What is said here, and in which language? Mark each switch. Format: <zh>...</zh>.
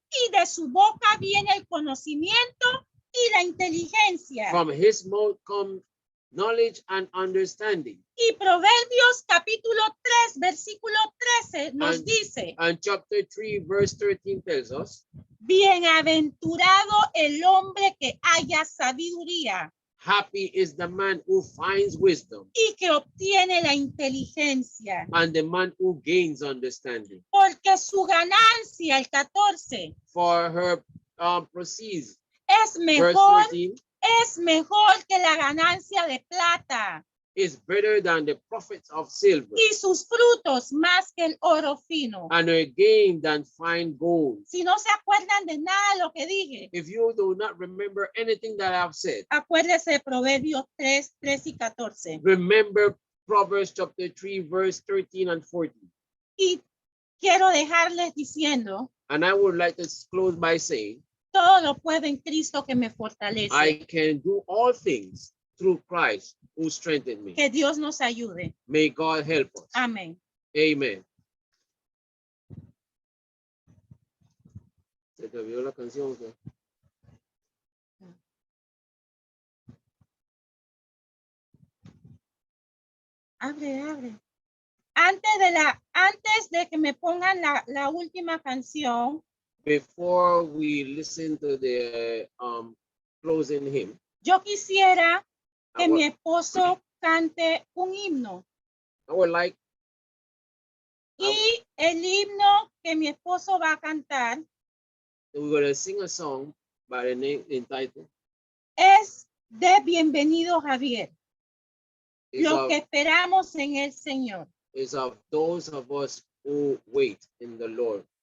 <es>y de su boca viene el conocimiento y la inteligencia.</es> <en>From His mouth come knowledge and understanding.</en> <es>Y Proverbios capítulo 3, versículo 13 nos dice,</es> <en>And chapter 3 verse 13 tells us,</en> <es>bienaventurado el hombre que haya sabiduría</es> <en>happy is the man who finds wisdom</en> <es>y que obtiene la inteligencia,</es> <en>and the man who gains understanding.</en> <es>porque su ganancia, el 14,</es> <en>For her proceeds,</en> <es>es</es> <en>verse</en> <es>mejor,</es> <en>13,</en> <es>es mejor que la ganancia de plata</es> <en>is better than the profits of silver,</en> <es>y sus frutos más que el oro fino.</es> <en>and her gain than fine gold.</en> <es>Si no se acuerdan de nada de lo que dije,</es> <en>If you do not remember anything that I've said,</en> <es>acuérdese de Proverbios 3, 13 y 14.</es> <en>remember Proverbs chapter 3 verse 13 and 14.</en> <es>Y quiero dejarles diciendo,</es> <en>And I would like to close by saying,</en> <es>todo lo puedo en Cristo que me fortalece.</es> <en>I can do all things through Christ who strengthened me.</en> <es>Que Dios nos ayude.</es> <en>May God help us.</en> <es>Amén.</es> <en>Amen.</en> <es>Se te olvidó la canción. ¿Qué? Abre. Antes de que me pongan la última canción,</es> <en>Before we listen to the closing hymn,</en> <es>yo quisiera que</es> <en>I</en> <es>mi</es> <en>would,</en> <es>esposo cante un himno.</es> <en>I would like</en> <es>Y el himno que mi esposo va a cantar</es> <en>we're going to sing a song by the name entitled</en> <es>es de bienvenido Javier.</es> <en>is</en> <es>Los</es> <en>of,</en> <es>que esperamos en el Señor.</es> <en>is of those of us who wait in the Lord.</en>